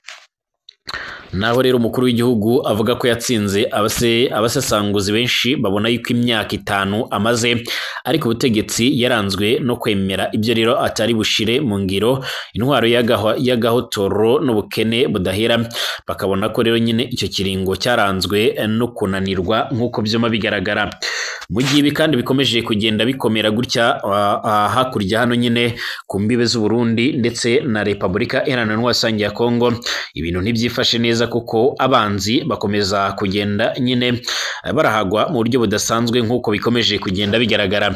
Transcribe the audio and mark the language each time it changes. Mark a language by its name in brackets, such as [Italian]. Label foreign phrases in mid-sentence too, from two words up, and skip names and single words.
[Rundi] Naho rero umukuru w'igihugu avuga ko yatsinze, abasasanguzi benshi babona yuko imyaka 5 amaze ariko ubutegetsi yaranzwe no kwemera ibyo rero atari bushire mu ngiro, intwaro y'agahotoro n'ubukene budahera. Bakabona ko rero nyine icyo kiringo cyaranzwe no kunanirwa nk'uko byoma bigaragara. Mu gihe ibi kandi bikomeje kugenda bikomera gutya hakurya hano nyine ku mbibe z'u Burundi ndetse na Repubulika Iharanira Demokarasi ya Kongo, ibintu ntibyifashe neza kuko abanzi bakomeza kugenda nyine barahagwa mu buryo budasanzwe nk'uko bikomeje kugenda bigaragara.